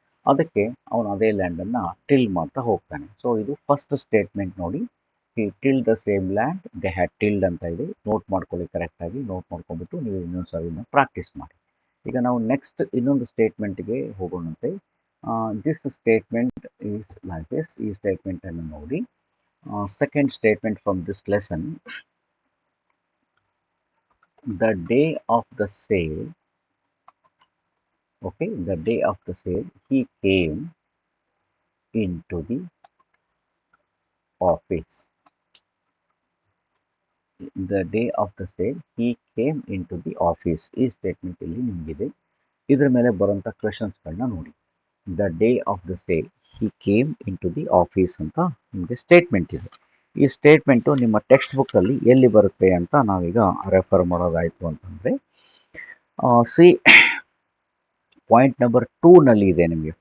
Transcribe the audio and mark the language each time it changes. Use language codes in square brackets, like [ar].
[kn] ಅದಕ್ಕೆ ಅವನು ಅದೇ ಲ್ಯಾಂಡನ್ನು ಟಿಲ್ ಮಾಡ್ತಾ ಹೋಗ್ತಾನೆ. ಸೊ ಇದು ಫಸ್ಟ್ ಸ್ಟೇಟ್ಮೆಂಟ್ ನೋಡಿ. [en] he till the same land they had tilled [kn] ಅಂತ ಇದೆ. ನೋಟ್ ಮಾಡ್ಕೊಳ್ಳಿ, ಕರೆಕ್ಟಾಗಿ ನೋಟ್ ಮಾಡ್ಕೊಂಡ್ಬಿಟ್ಟು ನೀವು ಇನ್ನೊಂದು ಸಾರಿನ ಪ್ರಾಕ್ಟೀಸ್ ಮಾಡಿ. ಈಗ ನಾವು ನೆಕ್ಸ್ಟ್ ಇನ್ನೊಂದು ಸ್ಟೇಟ್ಮೆಂಟ್ಗೆ ಹೋಗೋಣಂತೆ. [en] This statement is like this. [kn] ಈ ಸ್ಟೇಟ್ಮೆಂಟನ್ನು ನೋಡಿ. [en] Second statement from this lesson, the day of the sale, okay, the day of the sale he came into the office. The day of the sale he came into the office. [kn] ಈ statement ಇಲ್ಲಿ ನಿಮಗಿದೆ. ಇದರ ಮೇಲೆ ಬರುವಂಥ ಕ್ವೆಶನ್ಸ್ಗಳನ್ನ ನೋಡಿ. [en] the day of the sale he came into the office [kn] ಅಂತ ನಿಮಗೆ statement ಇದೆ. ಈ ಸ್ಟೇಟ್ಮೆಂಟು ನಿಮ್ಮ ಟೆಕ್ಸ್ಟ್ ಬುಕ್ಕಲ್ಲಿ ಎಲ್ಲಿ ಬರುತ್ತೆ ಅಂತ ನಾವೀಗ ರೆಫರ್ ಮಾಡೋದಾಯಿತು ಅಂತಂದರೆ, ಸಿ ಪಾಯಿಂಟ್ ನಂಬರ್ 2ನಲ್ಲಿ ಇದೆ ನಿಮಗೆ.